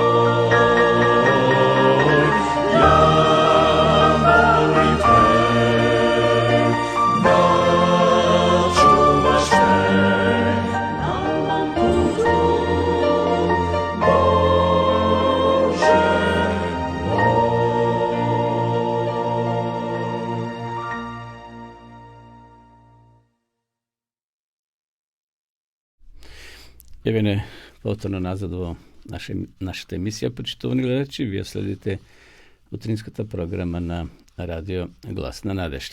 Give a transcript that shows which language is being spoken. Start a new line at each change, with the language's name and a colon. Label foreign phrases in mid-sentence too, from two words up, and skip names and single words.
Serbian: Ja molim te da čuvaš me na mom putu, Bože moj.
Macedonian: Еве повторно назад во нашата емисија, почитувани гледачи, вие следите утринската програма на радио Глас на надежта.